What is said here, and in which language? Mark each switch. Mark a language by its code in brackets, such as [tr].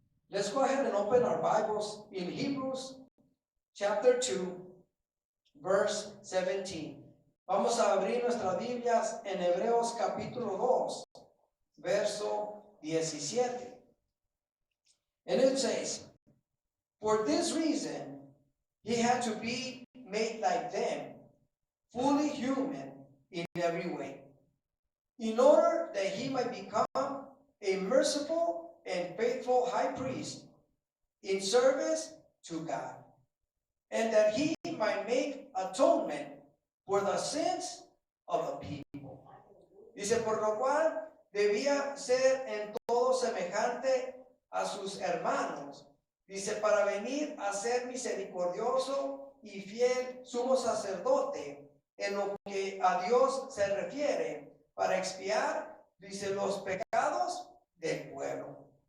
[en] Let's go ahead and open our Bibles in Hebrews chapter 2, verse 17. [es] Vamos a abrir nuestras Biblias en Hebreos capítulo 2, verso 17. [en] And it says, for this reason, he had to be made like them, fully human in every way, in order that he might become a merciful and faithful high priest in service to God, and that he might make atonement for the sins of the people. [es] Dice, por lo cual debía ser en todo semejante a sus hermanos. Dice, para venir a ser misericordioso y fiel sumo sacerdote en lo que a Dios se refiere, para expiar, dice, los pecados del pueblo.